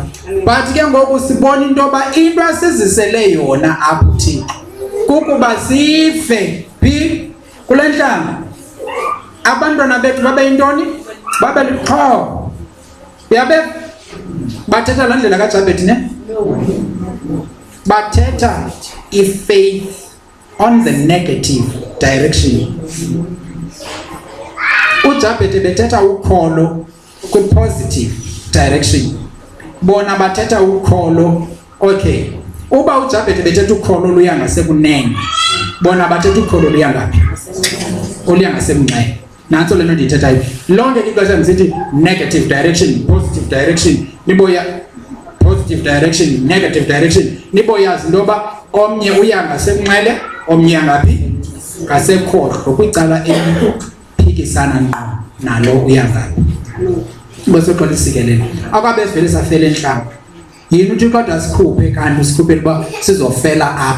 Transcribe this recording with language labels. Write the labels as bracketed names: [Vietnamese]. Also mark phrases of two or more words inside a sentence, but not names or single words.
[Xhosa] But ke ngoku sibona into yoba into asizisele yona apho Thixo kukuba sife phi kule ntlanga. Abantwana bethu babe yintoni? Babe lixhobo. Yabe bathetha laa ndlela kaJabhethi ne? Bathetha i- [English] faith on the negative direction. [Xhosa] uJabhethi bethetha ukholo kwi- [English] positive direction. [Xhosa] Bona bathetha ukholo, okay. Uba uJabhethi bethetha ukholo luya ngasekunene, bona bathetha ukholo luya ngaphi? Oluya ngasemnxele. Nantso le nto ndiyithethayo. Lonke ixesha ndisithi [English] negative direction, positive direction. [Xhosa] Niboya [English] positive direction, negative direction. [Xhosa] Niboyazi into yoba omnye uya ngasemnxele, omnye ngaphi? Ngasekhohlo, kwicala eliphikisana nalo uya ngaphi. Bese xa lisikelela. Akabe sivele safela entlanga. Yini uthi kodwa sikhuphe kanti sikhuphele uba sizofela apha.